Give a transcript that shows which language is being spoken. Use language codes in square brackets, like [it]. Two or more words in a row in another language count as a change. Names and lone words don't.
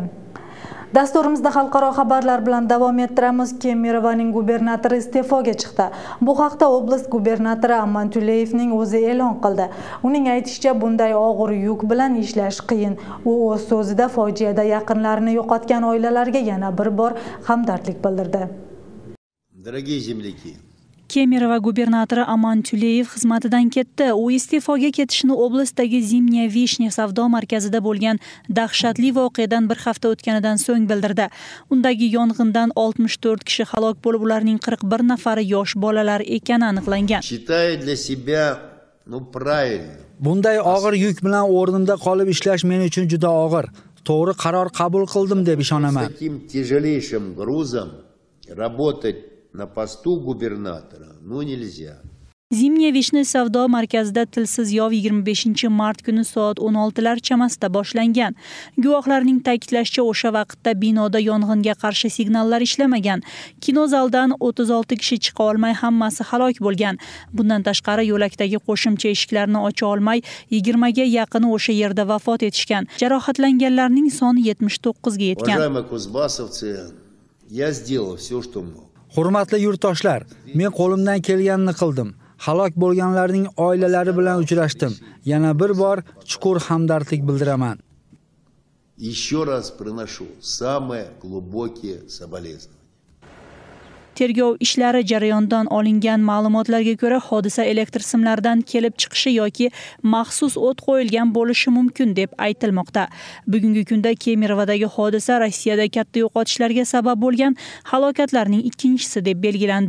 [uz] Dasturimizda xalqaro xabarlar bilan davom ettiramiz. Kemirovaning gubernatori iste'foga chiqdi. Bu haqda oblast gubernatori Aman Tuleyevning o'zi e'lon qildi. Uning aytishicha, bunday og'ir yuk bilan ishlash qiyin. U o'z so'zida fojiada yaqinlarini yo'qotgan oilalarga yana bir bor hamdardlik bildirdi. [ru] Дорогие земляки, [uz] Kemirova gubernatori Aman Tuleyev xizmatidan ketdi. U iste'foga ketishini oblastdagi Zimnya Vishnya savdo markazida bo'lgan dahshatli voqeadan bir hafta o'tganidan so'ng bildirdi. Undagi yong'indan 64 kishi halok bo'lib, ularning 41 nafari yosh bolalar ekani aniqlangan. [ru] считаю для себя, правильно. [uz] Bunday og'ir yuk bilan o'rnimda qolib ishlash men uchun juda og'ir. To'g'ri qaror qabul qildim deb ishonaman. [ru] С таким тяжелейшим грузом работать на посту губернатора, нельзя. [uz] Zimniya Vishni savdo markazida tilsiz yov 25 mart kuni soat 16lar chamasida boshlangan. Guvohlarning ta'kidlashicha, o'sha vaqtda binoda yong'inga qarshi signallar ishlamagan. Kinozaldan 36 kishi chiqa olmay hammasi halok bo'lgan. Bundan tashqari yo'lakdagi qo'shimcha eshiklarni ocha olmay 20 ga yaqini o'sha yerda vafot etishgan. Jarohatlanganlarning soni 79 ga yetgan. Hurmatli yurtdoshlar, men qo'limdan kelganini qildim. Halok bo'lganlarning oilalari bilan uchrashdim. Yana bir bor chuqur hamdardlik bildiraman. [ru] Еще раз приношу самые глубокие соболезнования. [uz] Tergov ishlari jarayondan olingan ma'lumotlarga ko'ra, hodisa elektr simlaridan kelib chiqishi yoki maxsus o't qo'yilgan bo'lishi mumkin deb aytilmoqda. Bugungi kunda Kemerovdagi hodisa Rossiyada katta yo'qotishlarga sabab bo'lgan halokatlarning ikkinchisi deb belgilandi.